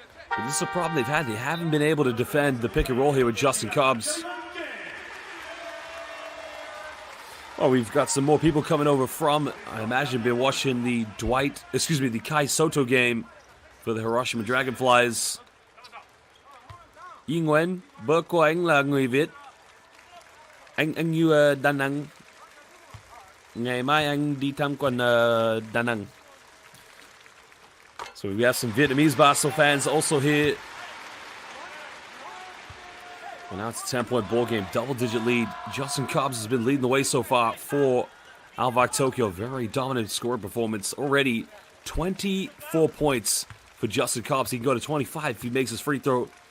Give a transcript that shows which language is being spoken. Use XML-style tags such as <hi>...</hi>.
<en>But this is a problem they've had. They haven't been able to defend the pick and roll here with Justin Cobbs. Oh, we've got some more people coming over from, I imagine, been watching the the Kai Soto game for the Hiroshima Dragonflies.</en> <vi>Yi Nguyen, bố của anh là người Việt. Anh như Đà Nẵng. Ngày mai anh đi tham quan Đà Nẵng.</vi> <en>So we have some Vietnamese basketball fans also here. Well, now it's a 10-point ball game, double-digit lead. Justin Cobbs has been leading the way so far for ALVARK Tokyo. Very dominant scoring performance. Already 24 points for Justin Cobbs. He can go to 25 if he makes his free throw.</en>